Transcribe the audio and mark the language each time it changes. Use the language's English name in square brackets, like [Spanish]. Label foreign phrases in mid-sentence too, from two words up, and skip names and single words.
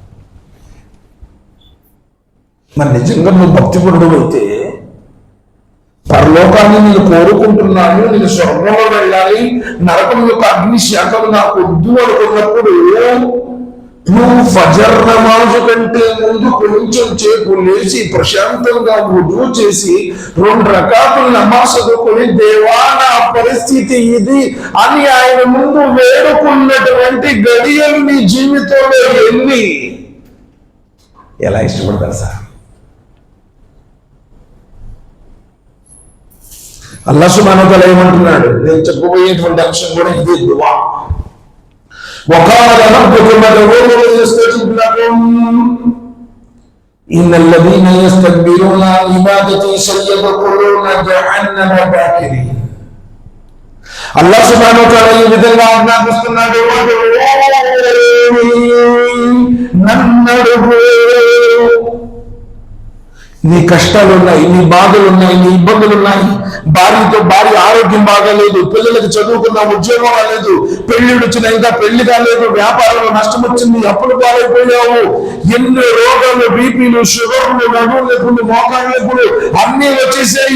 [Telugu] మరి నిజంగా నువ్వు భక్తిపరుడు అయితే, పరలోకాన్ని నేను కోరుకుంటున్నాను, నేను స్వర్గంలో వెళ్ళాలి, నరకం యొక్క అగ్ని శాఖలు నాకు వద్దు అనుకున్నప్పుడు నువ్వు ఫజర్ నమాజు కంటే ముందు కొంచెం చేపు లేచి ప్రశాంతంగా వుజూ చేసి 2 రకాతులు నమాజ్ చదువుకొని దేవా నా పరిస్థితి ఇది అని ఆయన ముందు వేడుకున్నటువంటి గడియలు నీ జీవితంలో ఎన్ని? ఎలా ఇష్టపడతారు సార్? [Arabic] الله سبحانه وتعالى [Telugu] ఏమంటున్నాడు? నేను చెప్పబోయేటువంటి అంశం కూడా ఇది దువా. [Arabic] وقال ربكم ادعوني استجب لكم ان الذين يستكبرون عن عبادتي سيدخلون جهنم داخرين. الله سبحانه وتعالى [Telugu] ఈ విధంగా ఆజ్ఞాపిస్తున్నాడు, నన్నడుగు. నీ కష్టాలున్నాయి, నీ బాధలున్నాయి, నీ ఇబ్బందులున్నాయి, భార్య ఆరోగ్యం బాగాలేదు, పిల్లలకి చదువుకున్న ఉద్యోగం రాలేదు, పెళ్లి వచ్చిన ఇంకా పెళ్లి కాలేదు, వ్యాపారంలో నష్టం వచ్చింది, అప్పులు పాలైపోయావు, ఎన్నో రోగాలు, బీపీలు, షుగర్లు, నడువులు, మోకాళ్ళు అన్నీ వచ్చేసాయి.